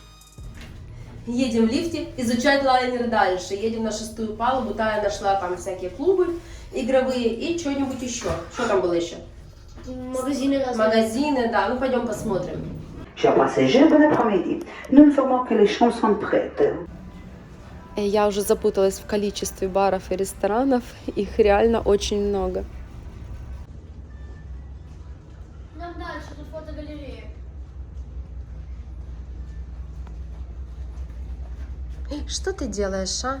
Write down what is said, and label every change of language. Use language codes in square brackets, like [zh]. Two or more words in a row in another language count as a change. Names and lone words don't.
[ru] Едем в лифте изучать лайнер дальше. Едем на 6-ю палубу. Тая нашла там всякие клубы игровые и что-нибудь еще. Что там было еще? Магазины разные. Магазины, да. Ну пойдем посмотрим. [fr] Chers passagers, bon après-midi. Nous informons que les chambres sont prêtes. [ru] Я уже запуталась в количестве баров и ресторанов. Их реально очень много. Нам дальше, тут фотогалерея. Что ты делаешь, а?